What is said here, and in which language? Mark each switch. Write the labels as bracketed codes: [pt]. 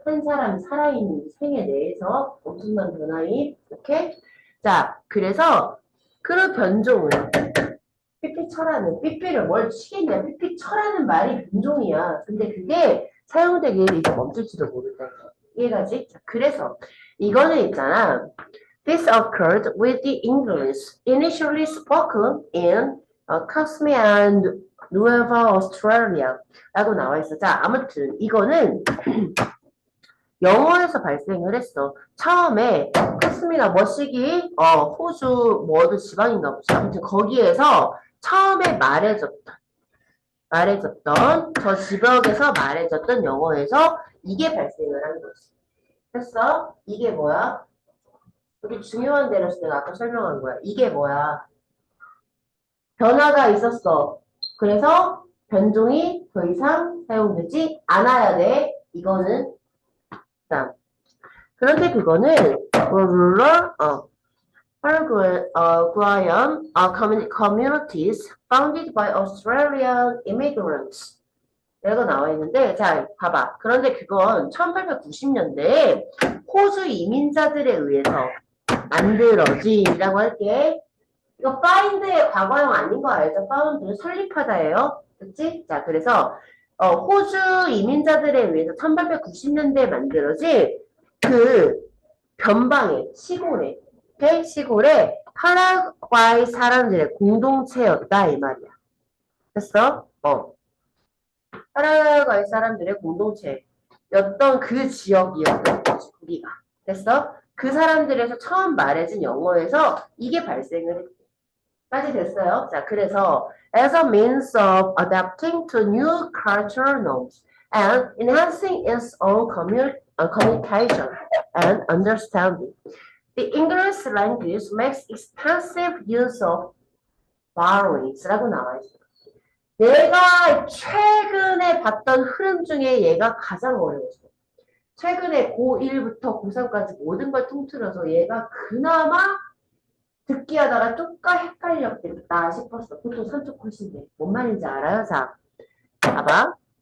[ko] 한 사람이 살아있는 생애 내에서 엄청난 변화이. 오케이? 자, 그래서 그런 변종을 삐삐 쳐라는, 삐삐를 뭘 치겠냐, 삐삐 쳐라는 말이 변종이야. 근데 그게 사용되기를 이제 멈출지도 모른다. 이해가지? 자, 그래서 이거는 있잖아. [en] This occurred with the English initially spoken in Cosme and Nueva Australia [ko] 라고 나와 있어. 자, 아무튼 이거는 영어에서 발생을 했어. 처음에 코스미나 머시기, 호주 뭐 어느 지방인가 보자. 아무튼 거기에서 처음에 말해줬던 저 지역에서 말해줬던 영어에서 이게 발생을 한 거지. 됐어? 이게 뭐야? 우리 중요한 데로서 내가 아까 설명한 거야. 이게 뭐야? 변화가 있었어. 그래서 변종이 더 이상 사용되지 않아야 돼. 이거는 일단. 그런데 그거는 [en] rural, Paraguayan communities founded by Australian immigrants. [ko] 이라고 나와 있는데, 자, 봐봐. 그런데 그건 1890년대에 호주 이민자들에 의해서 만들어진이라고 할게. 이거 find의 과거형 아닌 거 알죠? found 설립하다예요. 그치? 자, 그래서 호주 이민자들에 의해서 1890년대에 만들어진 그 변방의 시골에, 오케이? 시골에 파라과이 사람들의 공동체였다 이 말이야. 됐어? 파라과이 사람들의 공동체였던 그 지역이었던 거지, 거기가. 됐어? 그 사람들에서 처음 말해진 영어에서 이게 발생을 했대. 까지 됐어요. 자, 그래서 [en] as a means of adapting to new cultural norms and enhancing its own communication and understanding, the English language makes extensive use of borrowings. [ko] 라고 나와 있어요. 내가 최근에 봤던 흐름 중에 얘가 가장 어려웠어. 최근에 고1부터 고3까지 모든 걸 통틀어서 얘가 그나마 듣기 하다가 조금 헷갈렸겠다 싶었어. 보통 산쪽 컷인데. 뭔 말인지 알아요? 자, 봐봐.